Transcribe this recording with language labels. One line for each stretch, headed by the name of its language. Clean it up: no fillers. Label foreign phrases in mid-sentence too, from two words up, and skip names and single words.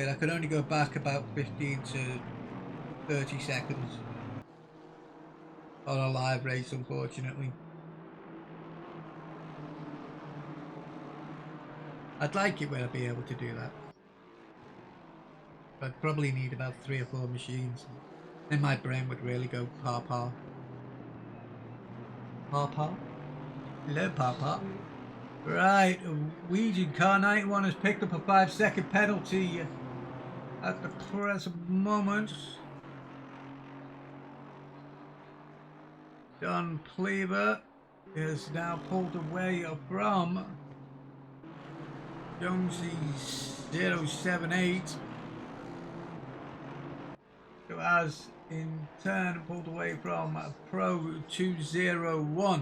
English: I can only go back about 15 to 30 seconds on a live race, unfortunately. I'd like it when I'd be able to do that. I'd probably need about 3 or 4 machines. Then my brain would really go pa-pa. Pa-pa? Hello, pa-pa. Right, Ouija Car 91 has picked up a 5-second penalty at the present moment. Don Pleaver is now pulled away from Jonesy 078, who has in turn pulled away from Pro 201.